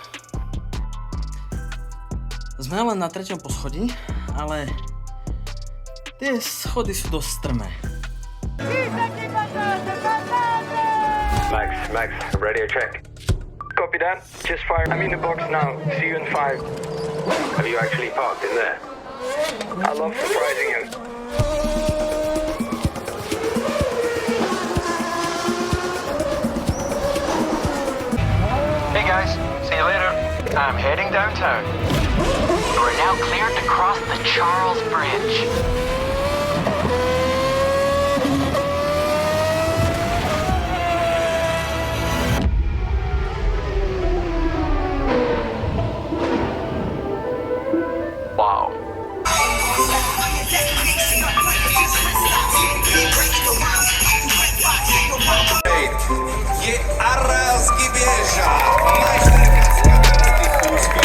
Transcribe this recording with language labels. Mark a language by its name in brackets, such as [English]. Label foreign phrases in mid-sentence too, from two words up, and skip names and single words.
[Slovak] Sme len na 3. poschodí, ale tie schody sú dosť strmé. [English] Max, radio check. Copy that. Just fire. I'm in the box now. See you in 5. Have you actually parked in there? I love surprising you. Hey guys, see you later. I'm heading downtown. You are now cleared to cross the Charles Bridge. Wow. Je arabský bieža, najštarkacká tých kúskov.